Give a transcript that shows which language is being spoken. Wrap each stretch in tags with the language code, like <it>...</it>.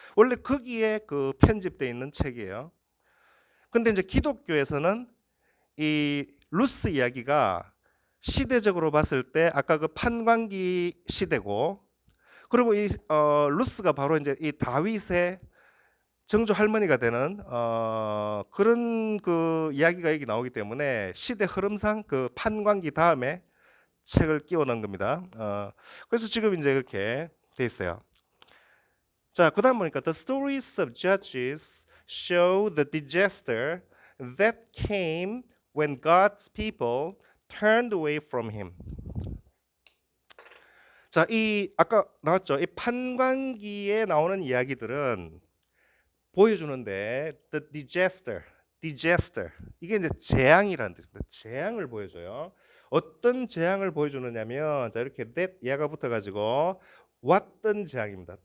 <ko>원래 거기에 그 편집되어 있는 책이에요. 근데 이제 기독교에서는 이 루스 이야기가 시대적으로 봤을 때 아까 그 판관기 시대고, 그리고 이 루스가 바로 이제 이 다윗의 정조 할머니가 되는 그런 그 이야기가 여기 나오기 때문에 시대 흐름상 그 판관기 다음에 책을 끼워 넣은 겁니다. 그래서 지금 이제 이렇게 돼 있어요. 자, 그다음 보니까</ko> <en>The stories of Judges show the disaster that came when God's people turned away from him.</en> <ko>자, 이 아까 나왔죠. 이 판관기에 나오는 이야기들은 보여주는데 the disaster 이게 이제 재앙이라는 뜻입니다. 재앙을 보여줘요. 어떤 재앙을 보여주느냐면 자 이렇게 that 야가 붙어가지고 왔던 재앙입니다.</ko>